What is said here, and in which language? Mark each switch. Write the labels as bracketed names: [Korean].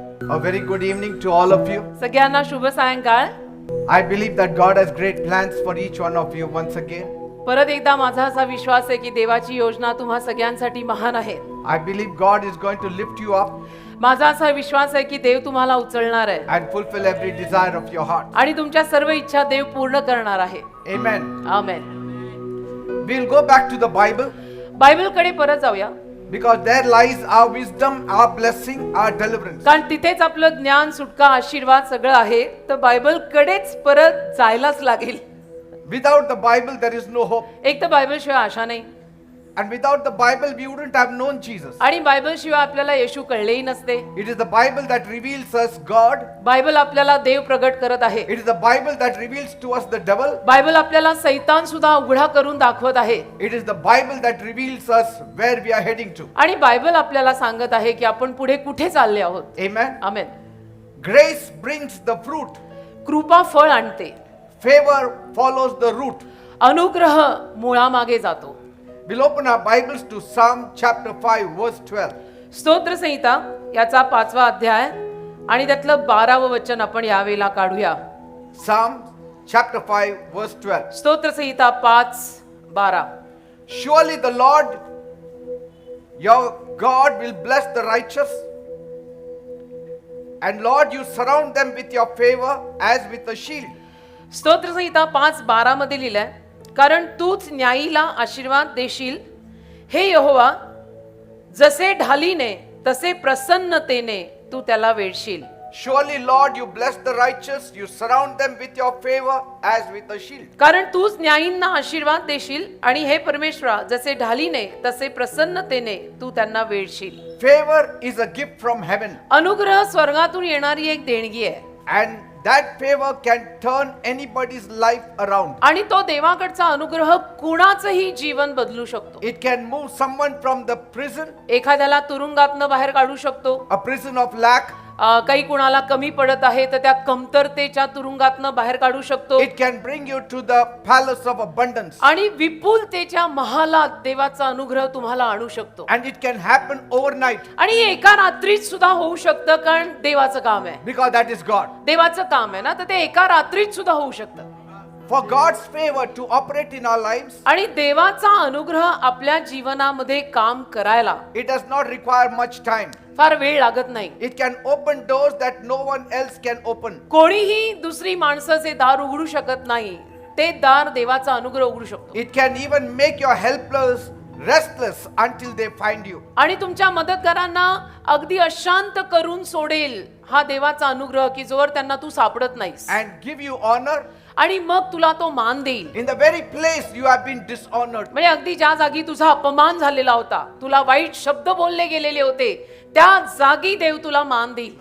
[English] A very good evening to all of you. [Marathi] सगळ्यांना शुभ सायंकाळ. [English] I believe that God has great plans for each one of you once again. [Marathi] परत एकदा माझा असा विश्वास आहे की देवाची योजना तुम्हा सगळ्यांसाठी महान आहे. [English] I believe God is going to lift you up [Marathi] माझा असा विश्वास आहे की देव तुम्हाला उचलणार आहे [English] and fulfill every desire of your heart. [Marathi] आणि तुमच्या सर्व इच्छा देव पूर्ण करणार आहे. [English] Amen. [Marathi] Amen. [English] We'll go back to the Bible [Marathi] बायबलकडे परत जाऊया. [English] because there lies our wisdom, our blessing, our deliverance. [Marathi] कारण तिथेच आपलं ज्ञान, सुटका, आशीर्वाद सगळं आहे. तर बायबलकडेच परत जायलाच लागेल. [English] Without the Bible, there is no hope. [Marathi] एक तर बायबलशिवाय आशा नाही [English] And without the Bible, we wouldn't have known Jesus. [Marathi] आणि बायबलशिवाय आपल्याला येशू कळलेही नसते. [English] It is the Bible that reveals us God. [Marathi] Bible आपल्याला देव प्रगट करत आहे. [English] It is the Bible that reveals to us the devil. [Marathi] Bible आपल्याला सैतान सुद्धा उघडा करून दाखवत आहे. [English] It is the Bible that reveals us where we are heading to. [Marathi] आणि बायबल आपल्याला सांगत आहे की आपण पुढे कुठे चालले आहोत. [English] Amen. [Marathi] Amen. [English] Grace brings the fruit. [Marathi] कृपा फळ आणते. [English] Favor follows the root. [Marathi] अनुग्रह मुळामागे जातो. [English] We'll open our Bibles to Psalm chapter 5 verse 12. [Marathi] स्तोत्र संहिता याचा 5वा अध्याय आणि त्यातलं 12वं वचन आपण यावेळेला काढूया. [English] Psalm chapter 5 verse 12. [Marathi] स्तोत्र संहिता 5:12. [English] Surely the Lord your God will bless the righteous, and Lord you surround them with your favor as with a shield. [Marathi] स्तोत्र संहिता 5:12 मध्ये लिहिलंय, कारण तूच न्यायीला आशीर्वाद देशील हे यहोवा, जसे ढालीने तसे प्रसन्नतेने तू त्याला वेढशील. [English] Surely Lord you bless the righteous, you surround them with your favor as with a shield. [Marathi] कारण तूच न्यायींना आशीर्वाद देशील आणि हे परमेश्वरा, जसे ढालीने तसे प्रसन्नतेने तू त्यांना वेढशील. [English] Favor is a gift from heaven, [Marathi] अनुग्रह स्वर्गातून येणारी एक देणगी आहे [English] and that favor can turn anybody's life around. [Marathi] आणि तो देवाकडचा अनुग्रह कुणाचंही जीवन बदलू शकतो. [English] It can move someone from the prison, [Marathi] एखाद्याला तुरुंगातनं बाहेर काढू शकतो. [English] a prison of lack. [Marathi] काही कुणाला कमी पडत आहे तर त्या कमतरतेच्या तुरुंगातनं बाहेर काढू शकतो. [English] It can bring you to the palace of abundance. [Marathi] आणि विपुलतेच्या महालात देवाचा अनुग्रह तुम्हाला आणू शकतो. [English] And it can happen overnight [Marathi] आणि एका रात्रीत सुद्धा होऊ शकतं, कारण देवाचं काम आहे. [English] because that is God. [Marathi] देवाचं काम आहे ना, तर ते एका रात्रीत सुद्धा होऊ शकतं. [English] For God's favor to operate in our lives, [Marathi] आणि देवाचा अनुग्रह आपल्या जीवनामध्ये काम करायला [English] it does not require much time. [Marathi] फार वेळ लागत नाही. [English] It can open doors that no one else can open. [Marathi] कोणीही दुसरी माणसं जे दार उघडू शकत नाही, ते दार देवाचा अनुग्रह उघडू शकतो. [English] It can even make your helpless restless until they find you. [Marathi] आणि तुमच्या मदतगारांना अगदी अशांत करून सोडेल हा देवाचा अनुग्रह, की जोवर त्यांना तू सापडत नाहीस, [English] And give you honor [Marathi] आणि मग तुला तो मान देईल. [English] in the very place you have been dishonored. [Marathi] म्हणजे अगदी ज्या जागी तुझा अपमान झालेला होता, तुला वाईट शब्द बोलले गेलेले होते, त्या जागी देव तुला मान देईल.